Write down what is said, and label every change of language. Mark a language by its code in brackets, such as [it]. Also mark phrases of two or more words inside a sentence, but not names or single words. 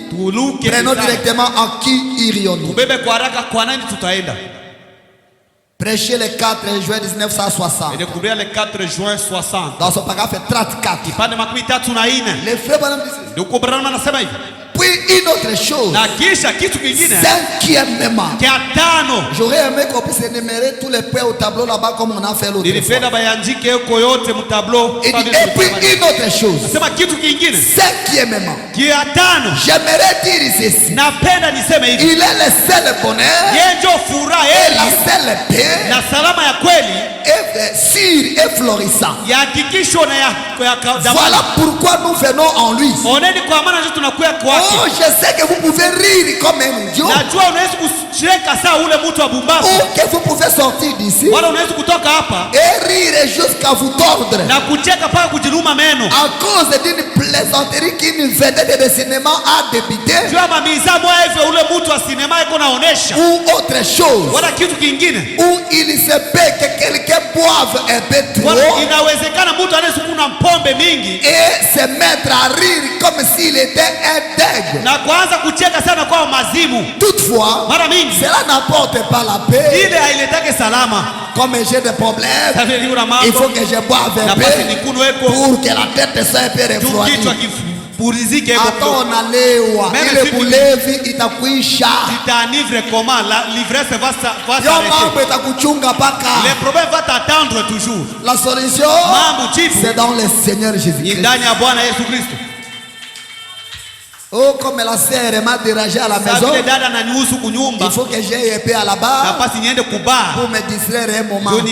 [fr] Prenons directement en qui irions-nous. Prêcher le 4 juin 1960. Dans son paragraphe 34. Les frères disent, puis puis une autre chose. [sw] Na kisha kitu kingine. [fr] Cinquièmement. [sw] Kia tano. [fr] J'aurais aimé qu'on puisse énumérer tous les points au tableau là-bas comme on a fait l'autre fois. [sw] Nilipenda bayandike yuko yote mu tableau. [fr] Et puis une autre chose. [sw] Sema kitu kingine. [fr] Cinquièmement. [sw] Kia tano. [fr] J'aimerais dire ceci. [sw] Napenda niseme hivi. [fr] Il est le seul bonheur. [sw] Yeye ndio furaha [fr] et la seule paix. [sw] Na salama ya kweli. [fr] Et sûr et florissant. [sw] Ya hakikisho na ya [fr] voilà pourquoi nous venons en lui. [sw] Oneni kwa maana ndio tunakuya kwake. [fr] Oh, je sais que vous pouvez rire comme un idiot. [sw] Najua unaweza kucheka saa ule mtu wa bumbavu. [fr] Ou que vous pouvez sortir d'ici. [sw] Wala unaweza kutoka hapa. [fr] Et rire jusqu'à vous tordre. [sw] Na kucheka paka kujiluma meno. [fr] À cause d'une plaisanterie qu'une vedette de cinéma a débité. [sw] Jua mamiza moja hivi ule mtu wa sinema iko naonesha. [fr] Ou autre chose. [sw] Wala kitu kingine. [fr] Ou il se peut que quelqu'un boive un peu trop. [sw] Wala inawezekana mtu anaweza kunywa pombe mingi. [fr] Et se mettre à rire comme s'il était un deg. [sw] Na kuanza kucheka sana kwa mazimu. [fr] Toutefois, [sw] mara mingi [fr] cela n'apporte pas la paix. [sw] Ile hailetake salama. [fr] Comme j'ai des problèmes, il faut que je boive un peu pour que la tête soit un peu refroidie. Attends, [sw] nalewa ile bulevi itakuisha. [fr] Itanivre comment la l'ivresse va [sw] s'arrêter. Itakuchunga paka. [fr] Le problème va t'attendre toujours. La solution c'est dans le Seigneur Jésus-Christ. [sw] Ndani ya Bwana Yesu Kristo. [fr] Oh, comme la sœur m'a dérangé à la maison. Il faut que j'aille un peu à la barre pour me distraire un moment.